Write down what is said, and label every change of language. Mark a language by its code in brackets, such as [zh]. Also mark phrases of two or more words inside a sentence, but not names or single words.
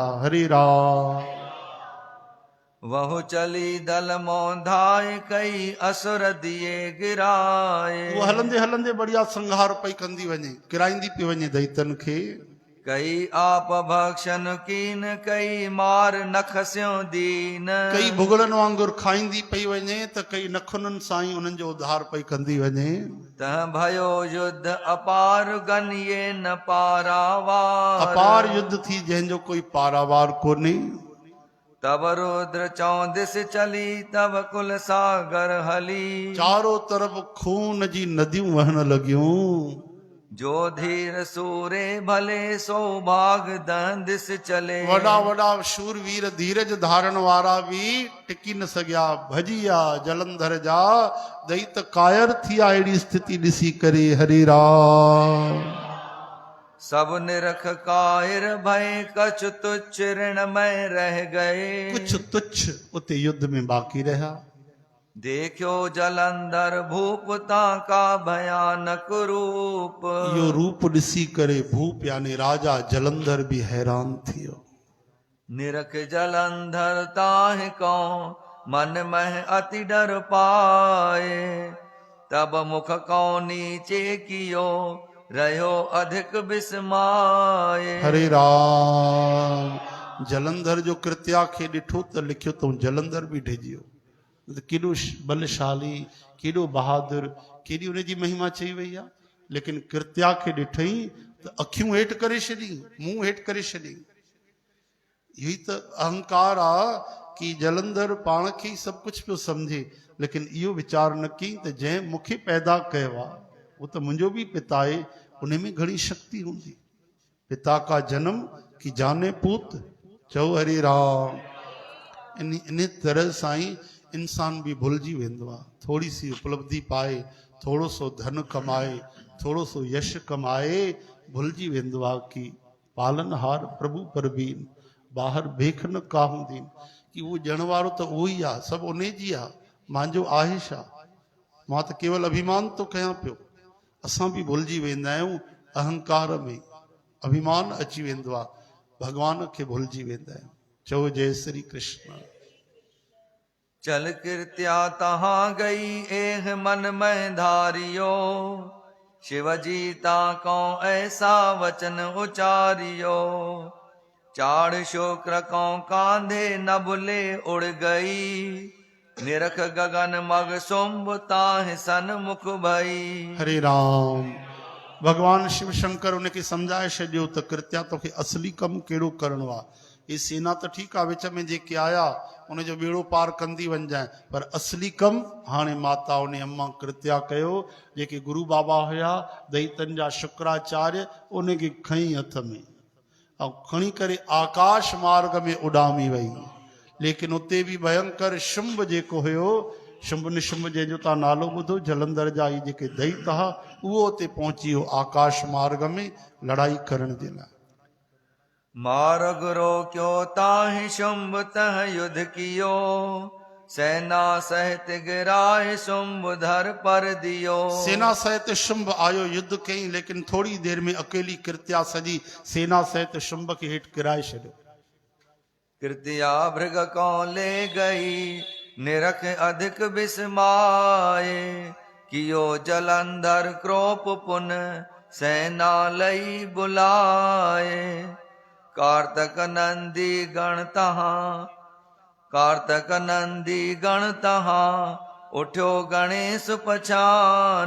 [hi] हरे राम। वहु चली दल मोधाए, कई असुर दिए गिराए। [sd] वो हलंदे हलंदे बढ़िया संहार पई कंदी वञे, किराईंदी पई वञे दैतन खे। [hi] कई आप भक्षण कीन, कई मार नख स्यों दीन। [sd] कई भुगड़न वांगुर खाईंदी पई वञे त कई नखुननि सां ई उन्हनि जो उद्धार पई कंदी वञे। [hi] तह भयो युद्ध अपार, गनिये न पारावार। [sd] अपार युद्ध थी जंहिंजो कोई पारावार कोन्हे। [hi] तब रुद्र चौदिस चली, तब कुल सागर हली। [sd] चारों तरफ खून जी नदियूं वहण लॻियूं। [hi] जो धीर सूरे भले, सो भाग दंदिस चले। [sd] वॾा वॾा शूरवीर धीरज धारण वारा बि टिकी न सघिया, भॼी विया जलंधर जा। दैत कायर थी विया अहिड़ी स्थिति ॾिसी करे। हरे राम। [hi] सब निरख कायर भय, कछ तुच्छ ऋण में रह गए। [sd] कुछ तुच्छ उते युद्ध में बाक़ी रहा। [hi] देखो जलंधर भूपता का भयानक रूप। [sd] यो रूप ॾिसी करे भूप यानी राजा जलंधर भी हैरान थियो। [hi] निरख जलंधर ताहि को मन मह अति डर पाए। तब मुख को नीचे कियो रहो अधिक विस्माए। [sd] हरे राम। जलंधर जो कृत्या खे ॾिठो त लिखियो तो जलंधर भी ढिजियो। केॾो बलशाली, केॾो बहादुर, केॾी उनजी महिमा चई वई आहे। लेकिन कृत्या खे ॾिठई त अखियूं हेठि करे छॾी, मुंहुं हेठि करे छॾी। यही त अहंकार आहे कि जलंधर पाण खे सभु कुझु पियो सम्झे, लेकिन इहो वीचार न कई त जंहिं मूंखे पैदा कयो आहे उहो त मुंहिंजो बि पिता आहे, उन में घणी शक्ति हूंदी। [hi] पिता का जन्म कि जाने पूत, [sd] चओ हरे राम। इन तरह सां ई इंसान भी भुलिजी वेंदो आहे। थोड़ी सी उपलब्धि पाए, थोड़ो सो धन कमाए, थोड़ो सो यश कमाए, भुलिजी वेंदो आहे कि पालनहार प्रभु परबीन, ॿाहिरि भेख न का हूंदी, कि उहो ॼण वारो त उहो ई आहे, सभु उन जी आहे, मुंहिंजो आहे छा, मां त केवल अभिमान थो कयां पियो। असां बि भुलिजी वेंदा आहियूं, अहंकार में अभिमान अची वेंदो आहे, भगवान खे भुलिजी वेंदा आहियूं। चओ जय श्री कृष्ण। [hi] चल कृत्या तहाँ गई एह मन में धारियो। शिवजी ताको ऐसा वचन उचारियो। चाड़ शुक्र को कांधे नबले उड़ गई। निरख गगन मग सुम्भ ताहि सन्मुख भई। [sd] हरे राम। भगवान शिव शंकर उनखे सम्झाए छॾियो त कृत्या तोखे असली कमु कहिड़ो करिणो आहे। ये सेना त ठीकु आहे, विच में जेके आया उनजो बेड़ो पार कंदी वञजांइ, पर असली कमु हाणे माता उन अम्मा कृत्या कयो। जेके गुरु बाबा हुया दैतन जा शुक्राचार्य, उनखे खईं हथ में ऐं खणी करे आकाश मार्ग में उॾामी वई। लेकिन उते बि भयंकर शुंभ जेको हुयो, शुंभ निशुंभ जंहिंजो तव्हां नालो ॿुधो, जलंधर जा ई जेके दैत हुआ, उहो उते पहुची वियो आकाश मार्ग में लड़ाई करण जे लाइ। [hi] मार्ग रोक्यो ताहि शुंभ तह युद्ध कियो। सेना सहित गिराए शुंभ धर पर दियो। [sd] सेना सहित शुंभ आयो, युद्ध कई, लेकिन थोड़ी देर में अकेली कृत्या सजी सेना सहित शुंभ के हेठ गिराए छॾियो। [hi] कृत्या भृग को ले गई निरख अधिक विस्माए। कियो जलंधर क्रोप पुन सेना लई बुलाए। कार्तक नंदी गण तहाँ, कार्तक नंदी गण तहाँ उठ्यो गणेश पछान।